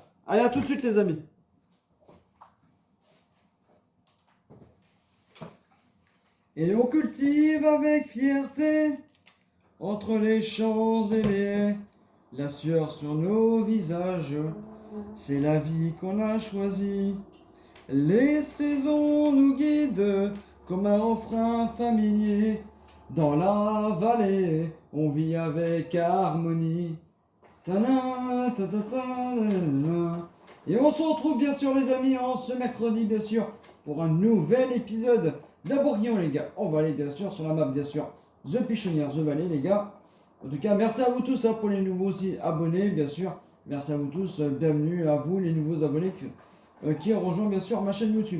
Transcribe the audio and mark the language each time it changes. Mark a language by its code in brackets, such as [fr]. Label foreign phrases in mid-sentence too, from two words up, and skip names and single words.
[fr] Allez, à tout de suite les amis. Et on cultive avec fierté, entre les champs et les haies, la sueur sur nos visages, c'est la vie qu'on a choisie. Les saisons nous guident comme un refrain familier. Dans la vallée, on vit avec harmonie. Ta-na, ta-ta-ta, na-na. Et on se retrouve bien sûr les amis en ce mercredi bien sûr pour un nouvel épisode d'un bourguignon les gars. On va aller bien sûr sur la map bien sûr The Pictionnaire The Valley les gars. En tout cas merci à vous tous hein, pour les nouveaux aussi abonnés bien sûr. Merci à vous tous, bienvenue à vous les nouveaux abonnés qui ont rejoint bien sûr ma chaîne YouTube.